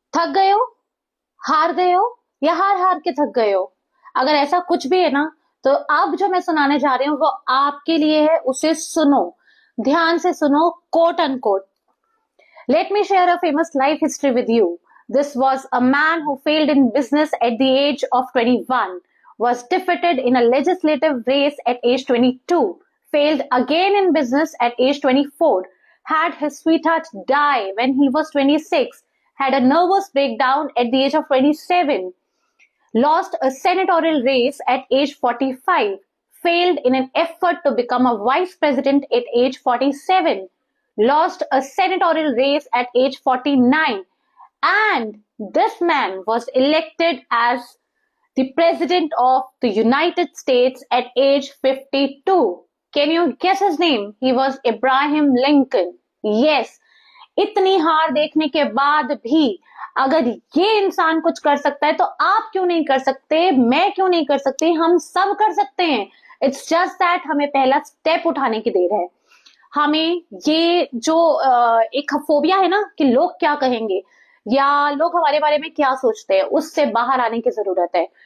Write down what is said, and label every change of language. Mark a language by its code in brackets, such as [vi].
[hi] थक गए हो, हार गए हो, या हार हार के थक गए हो? अगर ऐसा कुछ भी है ना, तो अब जो मैं सुनाने जा रही हूँ वो आपके लिए है, उसे सुनो, ध्यान से सुनो, quote unquote. [en] Let me share a famous life history with you. This was a man who failed in business at the age of 21, was defeated in a legislative race at age 22, failed again in business at age 24, had his sweetheart die when he was 26, had a nervous breakdown at the age of 27, lost a senatorial race at age 45, failed in an effort to become a vice president at age 47, lost a senatorial race at age 49, and this man was elected as the president of the United States at age 52. Can you guess his name? He was Abraham Lincoln. [hi] Yes, इतनी हार देखने के बाद भी अगर ये इंसान कुछ कर सकता है तो आप क्यों नहीं कर सकते, मैं क्यों नहीं कर सकती, हम सब कर सकते हैं। [en] it's just that [hi] हमें पहला स्टेप उठाने की देर है। हमें ये जो एक फोबिया है ना कि लोग क्या कहेंगे या लोग हमारे बारे में क्या सोचते हैं, उससे बाहर आने की जरूरत है।